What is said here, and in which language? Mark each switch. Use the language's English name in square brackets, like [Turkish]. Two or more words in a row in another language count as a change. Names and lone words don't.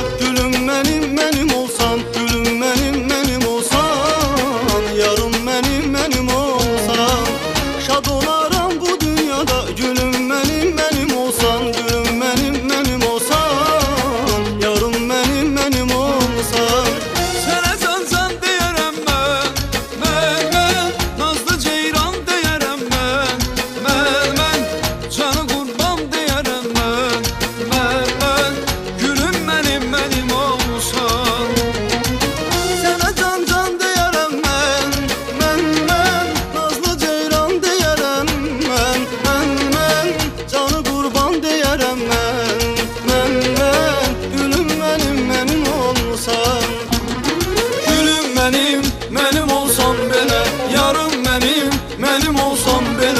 [Turkish] Gülüm benim olsan, gülüm benim olsan, yarım benim olsan. [Azerbaijani] Şad olaram bu dünyada. [Turkish] Gülüm benim olsan, gülüm benim olsan, yarım benim olsan. [Azerbaijani] Sənə can deyərəm mən, nazlı ceyran deyərəm mən, canı qurban deyərəm mən, [Turkish] gülüm benim olsan. [Azerbaijani] Sənə can deyərəm mən, nazlı ceyran deyərəm mən, canı qurban deyərəm mən, [Turkish] gülüm benim olsan. Gülüm benim olsan belə, yarım benim olsan belə.